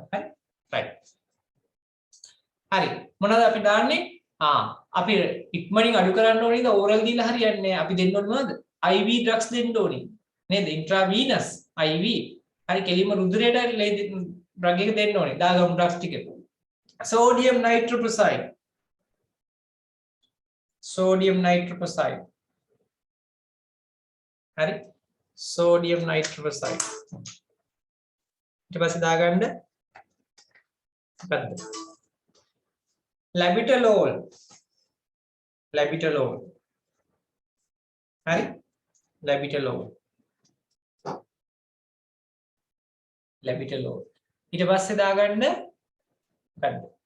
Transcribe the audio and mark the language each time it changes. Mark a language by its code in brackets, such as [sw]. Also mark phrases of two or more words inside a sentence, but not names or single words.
[si] හරි? right. හරි. මොනවද අපි දාන්නේ? අපි ඉක්මනින් අඩු කරන්න ඕනේ නේද? ඕරල් දීලා හරියන්නේ නැහැ. අපි දෙන්න ඕනේ මොනවද? [en] IV drugs [si] දෙන්න ඕනේ. නේද? [en] intravenous IV. [si] හරි කෙලින්ම රුධිරයට drug එක දෙන්න ඕනේ. දාගමු drugs ටික. [en] sodium nitroprusside. හරි? sodium nitroxide [si] ඊට පස්සේ දාගන්න මොකද්ද labetalol හරි labetalol ඊට පස්සේ දාගන්න මොකද්ද